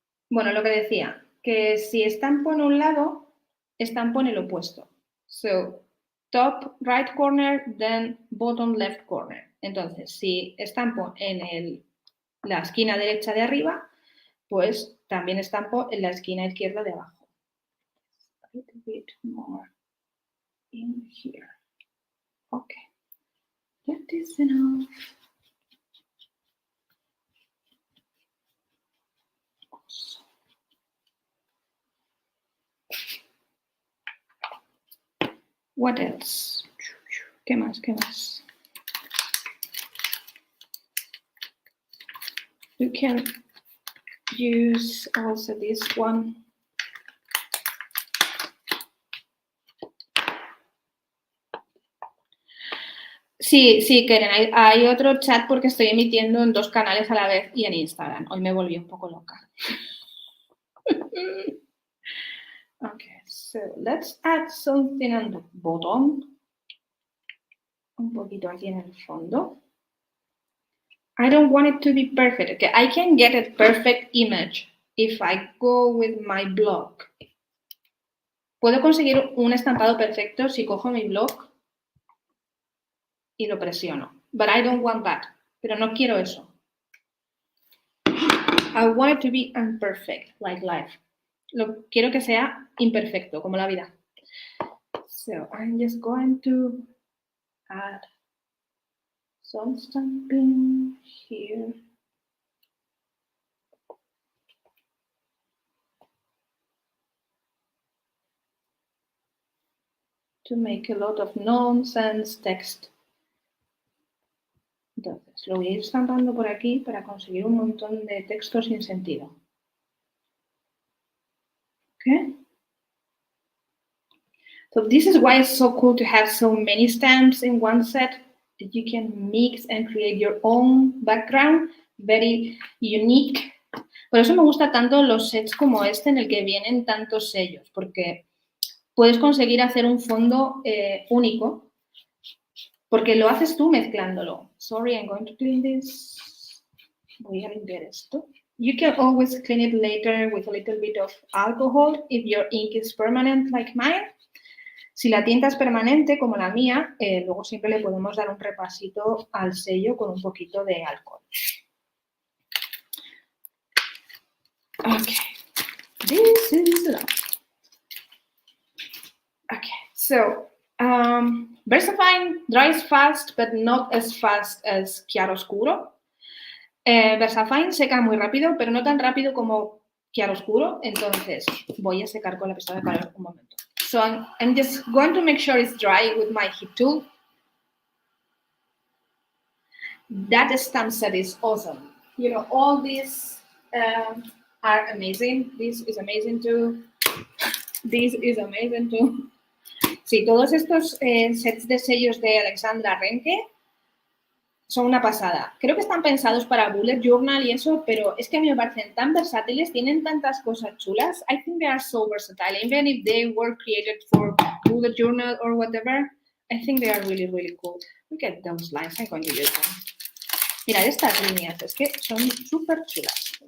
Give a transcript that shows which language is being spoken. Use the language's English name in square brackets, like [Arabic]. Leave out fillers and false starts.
[Spanish] Bueno, lo que decía, que si estampo en un lado, estampo en el opuesto. [English] So, top right corner, then bottom left corner. [Spanish] Entonces, si estampo en la esquina derecha de arriba, pues también estampo en la esquina izquierda de abajo. [English] A little bit more in here. Okay. That is enough. What else? [Spanish] ¿Qué más? ¿Qué más? [English] You can use also this one. [Spanish] Sí, Keren, hay otro chat porque estoy emitiendo en 2 canales a la vez y en Instagram. Hoy me volví un poco loca. [English] Okay, so let's add something on the bottom. [Spanish] Un poquito aquí en el fondo. [English] I don't want it to be perfect. Okay, I can get a perfect image if I go with my block. [Spanish] Puedo conseguir un estampado perfecto si cojo mi block y lo presiono. [English] But I don't want that. [Spanish] Pero no quiero eso. [English] I want it to be imperfect, like life. [Spanish] Quiero que sea imperfecto, como la vida. [English] So I'm just going to add some stamping here. To make a lot of nonsense text. [Spanish] Entonces, lo voy a ir estampando por aquí para conseguir un montón de texto sin sentido. [English] Okay? So this is why it's so cool to have so many stamps in one set that you can mix and create your own background, very unique. [Spanish] Por eso me gusta tanto los sets como este en el que vienen tantos sellos, porque puedes conseguir hacer un fondo único, porque lo haces tú mezclándolo. [English] Sorry, I'm going to clean this. [Spanish] Voy a limpiar esto. [English] You can always clean it later with a little bit of alcohol if your ink is permanent like mine. [Spanish] Si la tinta es permanente, como la mía, luego siempre le podemos dar un repasito al sello con un poquito de alcohol. [English] Okay, this is enough. Okay, so Versafine dries fast, but not as fast as Chiaroscuro. [Spanish] Versafine seca muy rápido, pero no tan rápido como Chiaroscuro. Entonces, voy a secar con la pistola de calor un momento. [English] So I'm just going to make sure it's dry with my heat tool. That stamp set is awesome. You know, all these are amazing. This is amazing too. This is amazing too. [Spanish] Sí, todos estos sets de sellos de Alexandra Renke son una pasada. Creo que están pensados para bullet journal y eso, pero es que a mí me parecen tan versátiles, tienen tantas cosas chulas. [English] I think they are so versatile. Even if they were created for bullet journal or whatever, I think they are really, really cool. Look at those lines. I'm going to use them. [Spanish] Mirad estas líneas, es que son súper chulas.